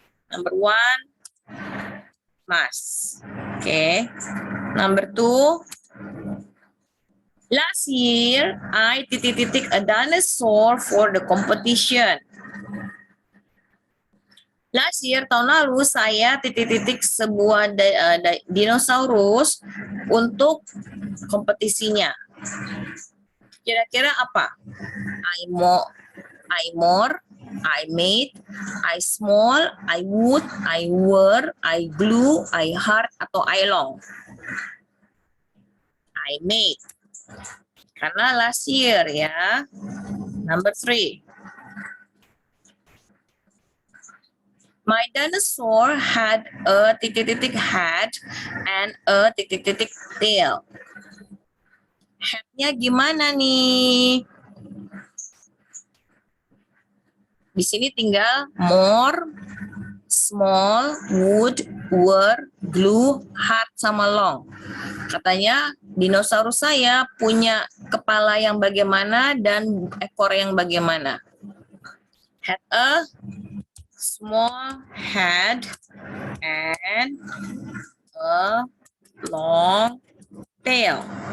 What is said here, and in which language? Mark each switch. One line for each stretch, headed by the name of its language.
English: Number one, mass. Okay. Number two, last year I a dinosaur for the competition. Last year,
Indonesian: tahun lalu saya sebuah dinosaurus untuk kompetisinya. Kira-kira apa?
English: I more, I made, I small, I wood, I were, I glue, I hard, atau I long? I made.
Indonesian: Karena
English: last year ya. Number 3. My dinosaur had a head and a tail.
Indonesian: Headnya gimana nih? Di sini tinggal more, small, wood, were, glue, hard, sama long. Katanya dinosaurus saya punya kepala yang bagaimana dan ekor yang bagaimana.
English: Had a small head and a long tail.